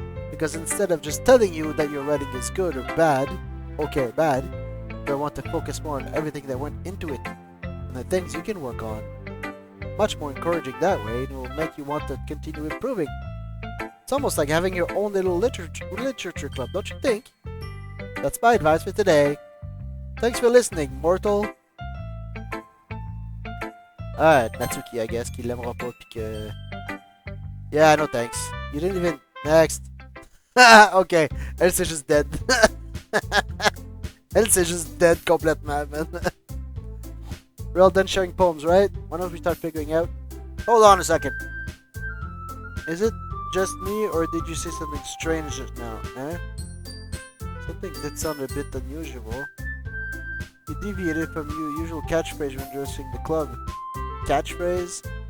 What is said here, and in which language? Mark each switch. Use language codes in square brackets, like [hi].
[en] Because instead of just telling you that your writing is good or bad, they want to focus more on everything that went into it and the things you can work on. Much more encouraging that way, and it will make you want to continue improving. It's almost like having your own little literature club, don't you think? That's my advice for today. Thanks for listening, mortal. Natsuki, I guess, [fr] qui l'aimera pas pis que... [en] Yeah, no thanks. You didn't even... Next. [fr] Okay, elle c'est juste dead. Elle c'est juste dead complètement, man. [en] We're all done sharing poems, right? Why don't we start figuring out? Hold on a second. Is it just me, or did you say something strange just now, eh? Something did sound a bit unusual. You deviated from your usual catchphrase when addressing the club. Catchphrase?